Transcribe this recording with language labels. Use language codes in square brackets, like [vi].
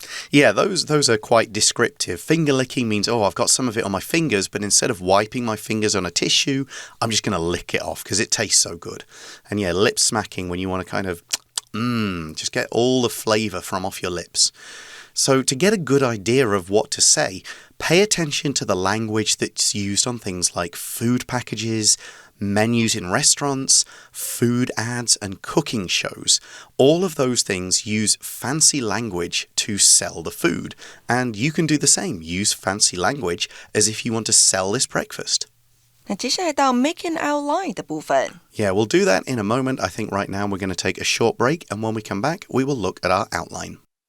[en] Yeah, those are quite descriptive. Finger licking means, I've got some of it on my fingers, but instead of wiping my fingers on a tissue, I'm just going to lick it off because it tastes so good. And yeah, lip smacking when you want to kind of, just get all the flavor from off your lips. So to get a good idea of what to say, pay attention to the language that's used on things like food packages, menus in restaurants, food ads, and cooking shows. All of those things use fancy language to sell the food. And you can do the same. Use fancy language as if you want to sell this breakfast. [zh] 那接下来到 [en] make an outline [zh] 的部分。 [en] Yeah, we'll do that in a moment. I think right now we're going to take a short break, and when we come back, we will look at our outline.